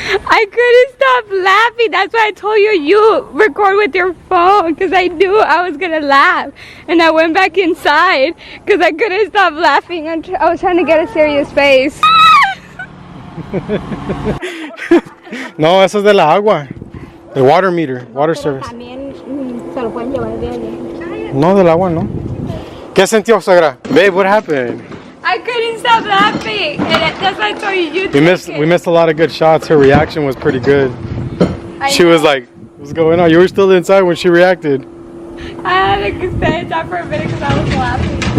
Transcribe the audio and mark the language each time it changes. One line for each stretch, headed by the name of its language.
English: I couldn't stop laughing. That's why I told you record with your phone, because I knew I was gonna laugh, and I went back inside because I couldn't stop laughing. I was trying to get a serious face.
Spanish: No, eso es de la agua.
English: The water meter, water service.
Spanish: También se lo pueden llevar de allí. No, del agua no. ¿Qué sintió, suegra?
English: Babe, what happened? I couldn't stop laughing, and that's why I told you. We missed a lot of good shots. Her reaction was pretty good. She was like, "What's going on?" You were still inside when she reacted. I had to stay inside for a minute because I was laughing.